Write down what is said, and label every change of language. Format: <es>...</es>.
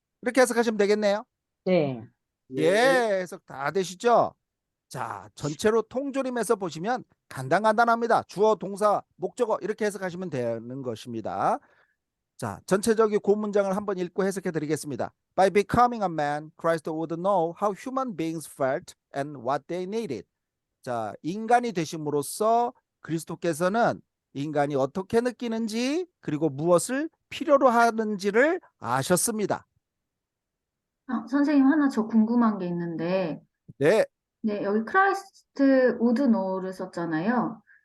<ko>이렇게 해석하시면 되겠네요. 네. 예, 해석 다 되시죠? 자, 전체로 통조림해서 보시면 간단합니다. 주어, 동사, 목적어 이렇게 해석하시면 되는 것입니다. 자, 전체적인 그 문장을 한번 읽고 해석해 드리겠습니다.</ko> <en>By becoming a man, Christ would know how human beings felt and what they needed.</en> <ko>자, 인간이 되심으로써 그리스도께서는 인간이 어떻게 느끼는지 그리고 무엇을 필요로 하는지를 아셨습니다. 선생님, 하나 저 궁금한 게 있는데, 네, 네, 여기 크라이스트 우드 노우를 썼잖아요.</ko>